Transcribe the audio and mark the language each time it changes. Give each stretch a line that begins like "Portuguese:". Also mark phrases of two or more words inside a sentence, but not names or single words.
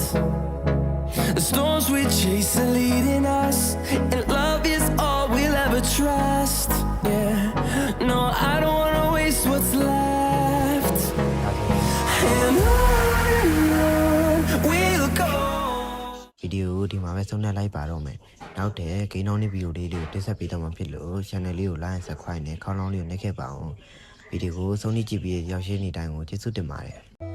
English: The storms we chase are leading us, and love is all we'll ever trust. Yeah, no, I don't wanna waste what's left. And on we'll go.
Burmese: ဗီဒီယိုဒီမှာပဲဆုံးဖြတ်လိုက်ပါတော့မယ်နောက်တဲ့ဂိမ်းအောင်တဲ့ဗီဒီယိုလေးတွေကိုတင်ဆက်ပေးတော့မှာဖြစ်လို့ channel လေးကို
English: like and subscribe
Burmese: နဲ့ခေါင်းလောင်းလေးကိုနှိပ်ခဲ့ပါအောင်ဗီဒီယိုကိုဆုံးဖြတ်ကြည့်ပြီးရောက်ရှင်းနေတိုင်းကိုကျေးဇူးတင်ပါတယ်